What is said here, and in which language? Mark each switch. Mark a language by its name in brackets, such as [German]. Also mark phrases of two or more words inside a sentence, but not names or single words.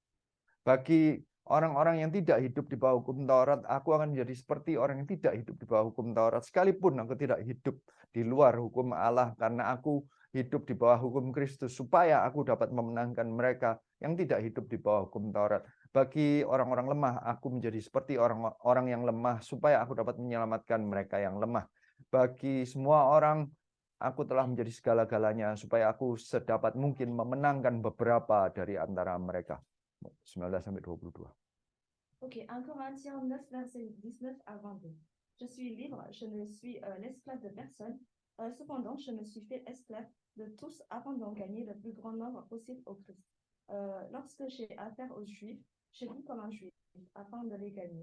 [Indonesian] Bagi orang-orang yang tidak hidup di bawah hukum Taurat, aku akan menjadi seperti orang yang tidak hidup di bawah hukum Taurat, sekalipun aku tidak hidup di luar hukum Allah, karena aku hidup di bawah hukum Kristus, supaya aku dapat memenangkan mereka yang tidak hidup di bawah hukum Taurat. Bagi orang-orang lemah, aku menjadi seperti orang-orang yang lemah, supaya aku dapat menyelamatkan mereka yang lemah. Bagi semua orang, aku telah menjadi segala-galanya, supaya aku sedapat mungkin memenangkan beberapa dari antara mereka. 19-22. [French] Ok, 1 Corinthiens 9, verset 19 à 22. Je suis libre, je ne suis l'esclave de personne. Cependant, je me suis fait esclave de tous afin d'en gagner le plus grand nombre possible au Christ. Lorsque j'ai affaire aux Juifs, je vis comme un Juif afin de les gagner.